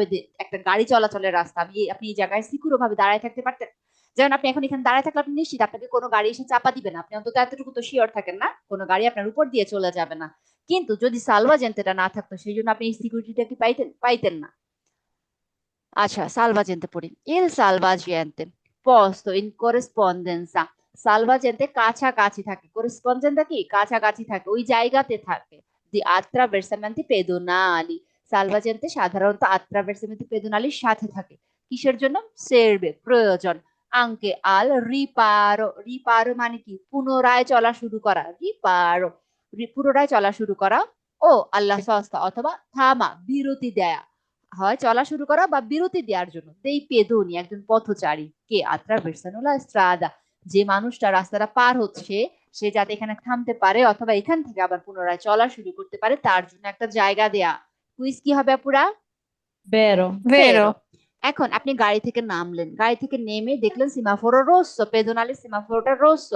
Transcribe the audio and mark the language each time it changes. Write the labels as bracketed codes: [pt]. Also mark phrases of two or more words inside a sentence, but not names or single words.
[bn] একটা গাড়ি চলাচলের রাস্তা, আপনি এই জায়গায় সিকিউর ভাবে দাঁড়ায় থাকতে পারতেন। যেমন আপনি এখন এখানে দাঁড়ায় থাকলে আপনি নিশ্চিত আপনাকে কোনো গাড়ি এসে চাপা দিবে না, আপনি অন্তত এতটুকু তো শিওর থাকেন না কোনো গাড়ি আপনার উপর দিয়ে চলে যাবে না। কিন্তু যদি সালভাজেন্তেটা না থাকতো, সেই জন্য আপনি এই সিকিউরিটিটা কি পাইতেন না। আচ্ছা, সালভাজেন্তে পড়ি। [it] Il salvagente posto in corrispondenza, [bn] সালভাজেন্তে কাছাকাছি থাকে, করেসপন্ডেন্টটা কি কাছাকাছি থাকে, ওই জায়গাতে থাকে। [it] di attraversamenti pedonali, [bn] সালভাজেন্তে সাধারণত [it] attraversamenti pedonaliর [bn] সাথে থাকে। কিসের জন্য? সেরবে, প্রয়োজন। [it] anche al riparo, [bn] রিপারো মানে কি? পুনরায় চলা শুরু করা, রিপারো, পুনরায় চলা শুরু করা। [it] o alla sosta, [bn] অথবা থামা, বিরতি দেয়া, হয় চলা শুরু করা বা বিরতি দেওয়ার জন্য। [it] dei pedoni, [bn] একজন পথচারী, [it] che attraversano la strada, [bn] যে মানুষটা রাস্তাটা পার হচ্ছে, সে যাতে এখানে থামতে পারে অথবা এখান থেকে আবার পুনরায় চলা শুরু করতে পারে, তার জন্য একটা জায়গা দেয়া। কুইজ কি হবে আপুরা? [it] vero, [bn] ভেরো। এখন আপনি গাড়ি থেকে নামলেন, গাড়ি থেকে নেমে দেখলেন [it] semaforo rosso, pedonali semaforo rosso.